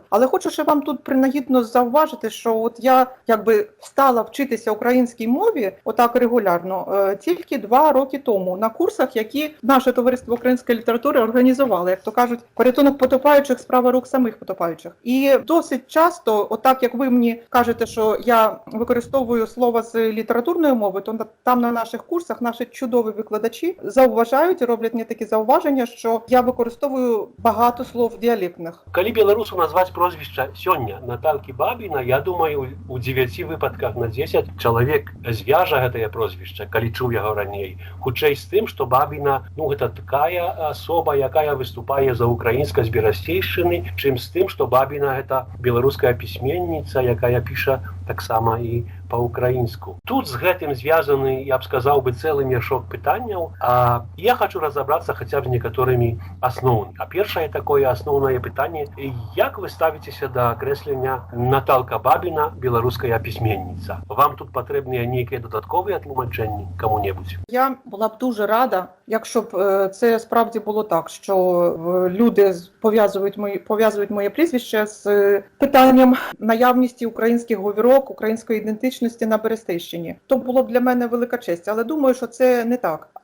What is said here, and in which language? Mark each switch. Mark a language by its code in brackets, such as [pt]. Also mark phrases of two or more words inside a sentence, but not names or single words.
[uk] Але хочу ще вам тут принагідно зауважити, що от я стала вчитися українській мові отак регулярно тільки 2 роки тому на курсах, які наше товариство української літератури організувало, як то кажуть, порятунок потопаючих, справа рук самих потопаючих. І досить часто, отак як ви мені кажете, що я використовую слова з літературної мови, то там на наших курсах наші чудові викладачі зауважають і роблять мені такі зауваження, що я використовую багато слов діалектних. [be] Калі беларусу назваць прозвішча сёння Наталкі Бабіна, я думаю, у 9 выпадках на 10 чалавек звяжа гэтае прозвішча, калі чуў яго раней. Хутчэй з тым, што Бабіна, гэта такая асоба, якая выступае за украінскасць Берасцейшчыны, чым з тым, што Бабіна гэта беларуская пісьменніца, якая піша таксама і па-украінску. Тут з гэтым звязаны, я б сказаў бы, цэлы мяшок пытанняў, а я хочу разабрацца хаця б з некаторымі асноўнымі. А першае такое асноўнае пытанне, як вы ставіцеся да акрэслення Наталка Бабіна, беларуская пісьменніца? Вам тут патрэбныя нейкія дадатковыя тлумачэнні каму-небудзь? [uk] Я була б дуже рада, якщо б це справді було так, що люди пов'язують моє прізвище з питанням наявності українських говірок, української ідентичності на Берестейщині. То було б для мене велика честь, але думаю, що це не так.